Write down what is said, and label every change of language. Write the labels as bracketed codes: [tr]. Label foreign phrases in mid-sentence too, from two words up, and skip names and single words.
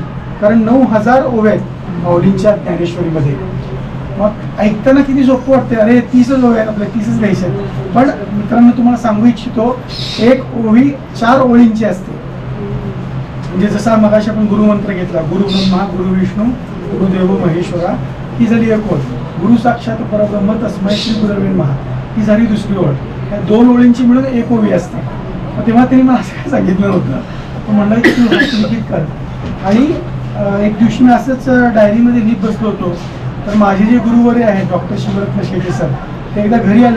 [mr] कारण 9000 ओव्या आहेत माऊलींच्या ज्ञानेश्वरीमध्ये. मग ऐकताना किती सोपं वाटते, अरे 30च ओव्या आहेत, आपल्या 30च घ्यायचे आहेत. पण मित्रांनो तुम्हाला सांगू इच्छितो, एक ओवी 4 ओळींची असते. म्हणजे जसा मगाशी आपण गुरुमंत्र घेतला, [sa] गुरु ब्रह्मा गुरु विष्णू गुरुदेव महेश्वरा, [mr] ही झाली एक ओळ. [sa] गुरु साक्षात परब्रह्म तस्मै श्री गुरवे नमः, [mr] ही झाली दुसरी ओळ. या 2 ओळींची मिळून एक ओवी असते. मग तेव्हा त्यांनी मला असं काय सांगितलं नव्हतं. तो म्हणलं की तू हस्तलिखित कर. आणि एक दिवशी मी असंच डायरीमध्ये लिहित बसलो होतो. तर माझे जे गुरुवर्य आहेत डॉक्टर शिवरत्न शेटे सर, ते एकदा घरी आले.